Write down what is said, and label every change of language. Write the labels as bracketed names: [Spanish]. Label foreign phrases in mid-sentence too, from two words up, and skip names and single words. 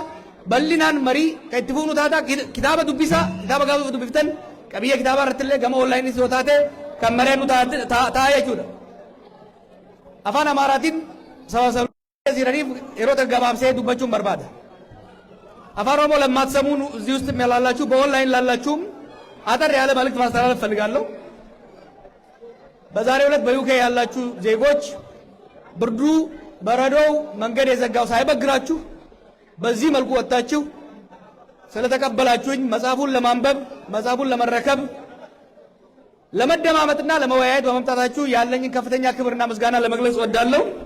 [Oromo] Bal'inaan marii kan itti fuunu taata kitaaba dubbisa kitaaba gaafa dubbiftan qabiyyee kitaaba irrattillee gama onlaayinii yoo taate kan mareenu ta'a jechuudha. Afaan Amaaraatiin sababa jiraniif yeroo gabaabsee dubbachuun barbaada. Afaan Oromoo lammaatsamuun [Amharic] እዚህ ውስጥ ያላላችሁ በኦንላይን ላላችሁም አጠር ያለ መልእክት ማስተላለፍ ፈልጋለሁ። በዛሬው ዕለት በዩኬ ያላችሁ ዜጎች ብርዱ በረዶው መንገድ የዘጋው ሳይበግራችሁ በዚህ መልኩ ወጣችሁ ስለተቀበላችሁኝ መጽሐፉን ለማንበብ መጽሐፉን ለመረከብ ለመደማመጥና ለመወያየት በመምጣታችሁ ያለኝን ከፍተኛ ክብርና ምስጋና ለመግለጽ እወዳለሁ።